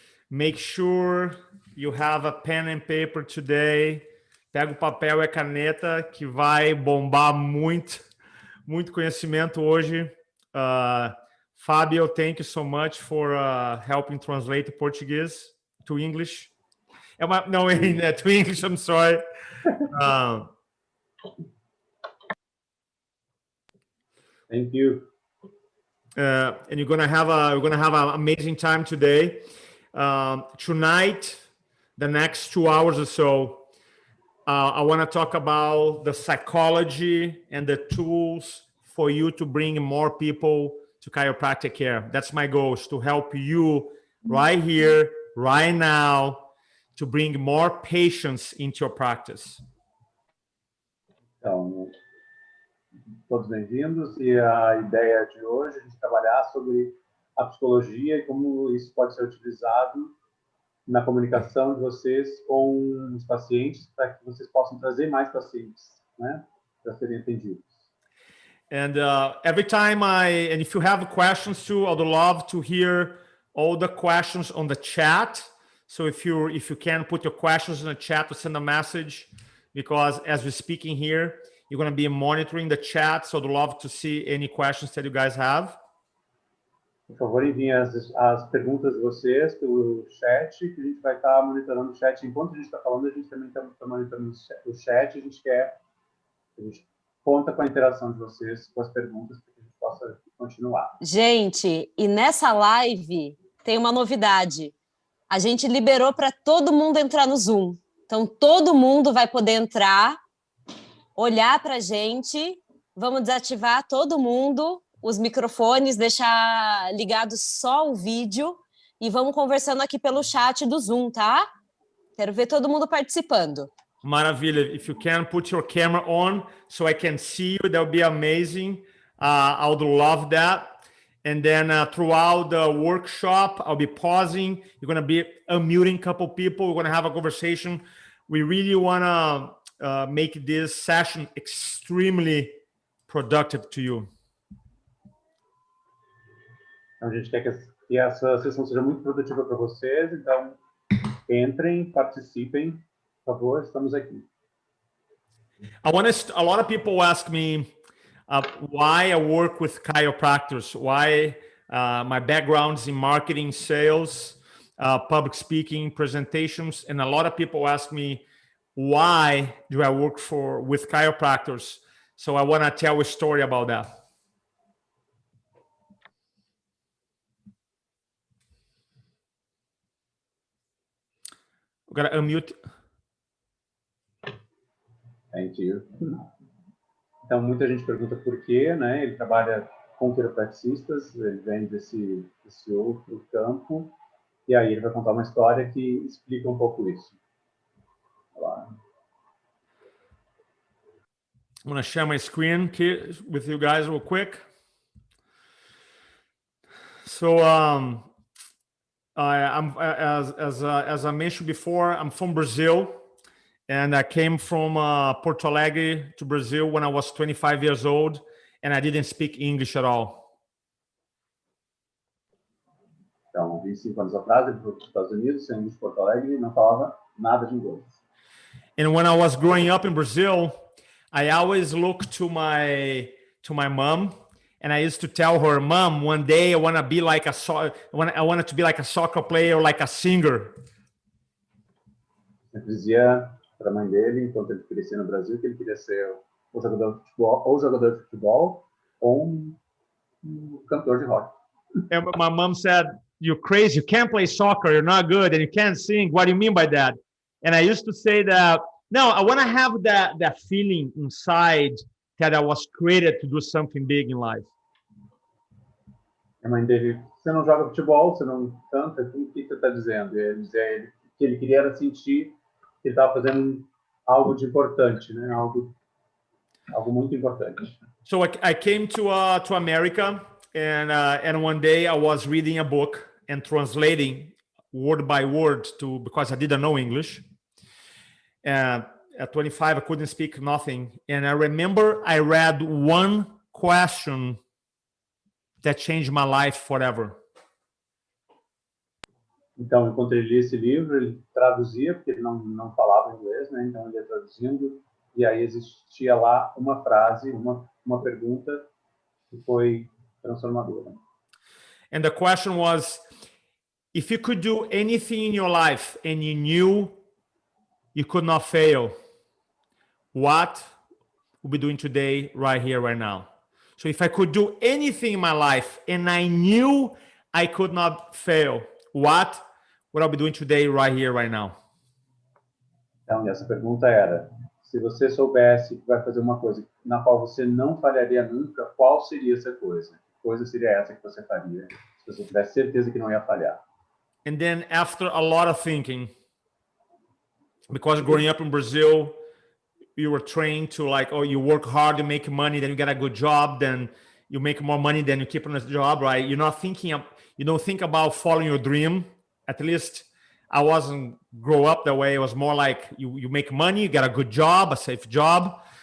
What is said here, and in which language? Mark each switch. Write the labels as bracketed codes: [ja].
[en] Make sure you have a pen and paper today. [pt] Pega o papel e a caneta, que vai bombar muito conhecimento hoje. [en] Fábio, thank you so much for helping translate Portuguese to English. No, to English, I'm sorry. Thank you. And we're gonna have an amazing time today. Tonight, the next 2 hours or so, I want to talk about the psychology and the tools for you to bring more people to chiropractic care. That's my goal, is to help you right here, right now, to bring more patients into your practice. [pt] Então, todos bem-vindos, e a ideia de hoje é a gente trabalhar sobre a psicologia e como isso pode ser utilizado na comunicação de vocês com os pacientes, para que vocês possam trazer mais pacientes, né, para serem atendidos. [en] And every time and if you have questions too, I'd love to hear all the questions on the chat. So if you can put your questions in the chat or send a message, because as we're speaking here, you're going to be monitoring the chat. So I'd love to see any questions that you guys have. [pt] Por favor, enviem as perguntas de vocês pelo chat, que a gente vai estar monitorando o chat. Enquanto a gente está falando, a gente também está monitorando o chat. A gente conta com a interação de vocês, com as perguntas, para que a gente possa continuar. Gente, e nessa live tem uma novidade. A gente liberou para todo mundo entrar no Zoom. Então, todo mundo vai poder entrar, olhar para a gente. Vamos desativar todo mundo os microfones, deixar ligado só o vídeo e vamos conversando aqui pelo chat do Zoom, tá? Quero ver todo mundo participando. Maravilha. [en] If you can put your camera on so I can see you, that would be amazing. I would love that. And then throughout the workshop, I'll be pausing. You're going to be unmuting a couple people. We're going to have a conversation. We really want to make this session extremely productive to you. [pt] Então, a gente quer que essa sessão seja muito produtiva para vocês. Então, Entrem, participem, por favor, estamos aqui. [en] A lot of people ask me why I work with chiropractors, why my background's in marketing, sales, public speaking, presentations, and a lot of people ask me, why do I work with chiropractors? So I want to tell a story about that. I'm gonna unmute. Thank you. [pt] Então, muita gente pergunta por quê, né? Ele trabalha com quiropraxistas, ele vem desse outro campo, e aí ele vai contar uma história que explica um pouco isso. Olá. [en] I'm going to share my screen with you guys real quick. So, as I mentioned before, I'm from Brazil, and I came from Porto Alegre to Brazil when I was 25 years old, and I didn't speak English at all. [pt] Então, 25 anos atrás, ele foi para os Estados Unidos, saindo de Porto Alegre, e não falava nada de inglês. [en] And when I was growing up in Brazil, I always looked to my mom, and I used to tell her, "Mom, one day I want to be like I wanted to be like a soccer player or like a singer." [pt] Ele dizia para a mãe dele, enquanto ele crescia no Brasil, que ele queria ser ou jogador de futebol ou um cantor de rock. [en] And my mom said, "You're crazy. You can't play soccer. You're not good, and you can't sing. What do you mean by that?" And I used to say that, no, I want to have that feeling inside that I was created to do something big in life. [pt] A mãe dele, você não joga futebol, você não canta, o que você está dizendo? E ele dizia que ele queria era sentir que ele estava fazendo algo de importante, né? Algo muito importante. [en] So I came to America, and one day I was reading a book and translating word by word because I didn't know English. At 25, I couldn't speak nothing. And I remember I read one question that changed my life forever. [pt] Então, enquanto ele lia esse livro, ele traduzia, porque ele não falava inglês, né? Então, ele ia traduzindo, e aí existia lá uma frase, uma pergunta que foi transformadora. [en] And the question was, if you could do anything in your life and you knew you could not fail, what would be doing today, right here, right now? So if I could do anything in my life and I knew I could not fail, what would I be doing today, right here, right now? [pt] Então, essa pergunta era, se você soubesse que vai fazer uma coisa na qual você não falharia nunca, qual seria essa coisa? Que coisa seria essa que você faria, se você tivesse certeza que não ia falhar? [en] And then after a lot of thinking, because growing up in Brazil, you were trained to like, oh, you work hard, you make money, then you get a good job, then you make more money, then you keep on the job, right? You don't think about following your dream. At least I wasn't grow up that way. It was more like you make money, you get a good job, a safe job.